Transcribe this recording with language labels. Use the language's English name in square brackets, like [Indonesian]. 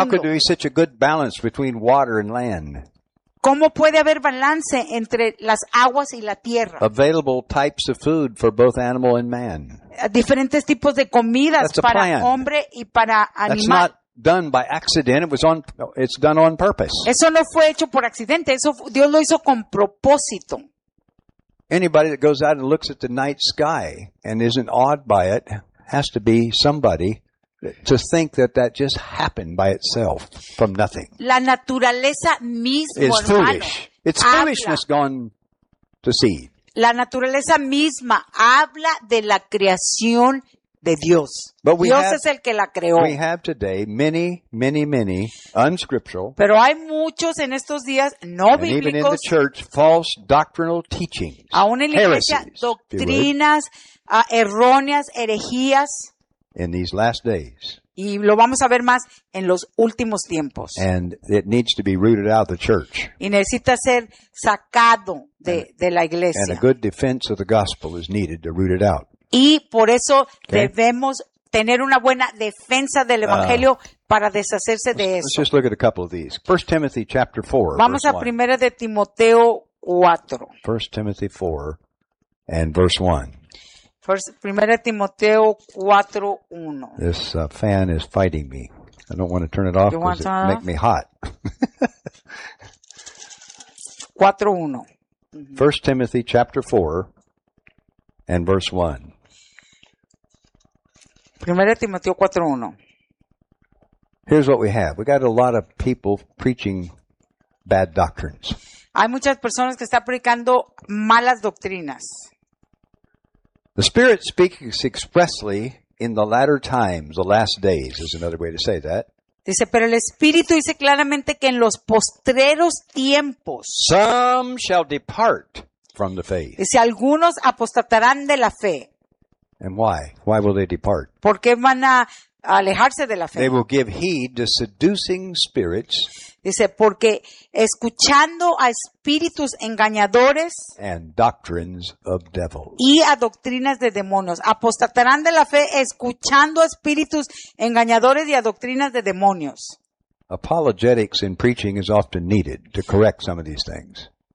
[English] How could there be such a good balance between water and land? [Spanish] ¿Cómo puede haber balance entre las aguas y la tierra? [English] Available types of food for both animal and man. [Spanish] Diferentes tipos de comidas para hombre y para animal. [English] That's not done by accident. It's done on purpose. [Spanish] Eso no fue hecho por accidente. Eso Dios lo hizo con propósito. [English] Anybody that goes out and looks at the night sky and isn't awed by it has to be somebody to think that just happened by itself from nothing. [Spanish] La naturaleza misma [English] is foolish. It's [Spanish] habla. [English] Foolishness gone to seed. [Spanish] La naturaleza misma habla de la creación de Dios. [English] But we [Spanish] Dios [English] have, [Spanish] es el que la creó. [English] We have today many, many, many unscriptural. [Spanish] Pero hay muchos en estos días no [English] and [Spanish] bíblicos. [English] Even in the church, false doctrinal teachings. [Spanish] Aún en la iglesia, doctrinas erróneas, herejías. [English] In these last days. [Spanish] Y lo vamos a ver más en los últimos tiempos. [English] And it needs to be rooted out of the church. [Spanish] Y necesita ser sacado de la iglesia. [English] And a good defense of the gospel is needed to root it out. [Spanish] Y por eso debemos tener una buena defensa del evangelio para deshacerse de eso. [English] Let's just look at a couple of these. 1 Timothy chapter 4. [Spanish] Vamos a 1 de Timoteo 4. [English] 1 Timothy 4 and verse 1. [Spanish] 1 Timoteo 4:1. [English] This fan is fighting me. I don't want to turn it off because it makes me hot. 4:1. 1 Timothy chapter 4 and verse 1. [Spanish] 1 Timoteo 4:1. [English] Here's what we have. We got a lot of people preaching bad doctrines. [Spanish] Hay muchas personas que están predicando malas doctrinas. [English] The Spirit speaks expressly in the latter times, the last days, is another way to say that. [Spanish] Dice, pero el Espíritu dice claramente que en los postreros tiempos. [English] Some shall depart from the faith. [Spanish] Dice, algunos apostatarán de la fe. [English] And why? Why will they depart? [Spanish] Porque van a alejarse de la fe. [English] They will give heed to seducing spirits. [Spanish] Dice, porque escuchando a espíritus engañadores [English] and doctrines of devils. [Spanish] Y a doctrinas de demonios. Apostatarán de la fe escuchando a espíritus engañadores y a doctrinas de demonios. [English] Apologetics in preaching is often needed to correct some of these things.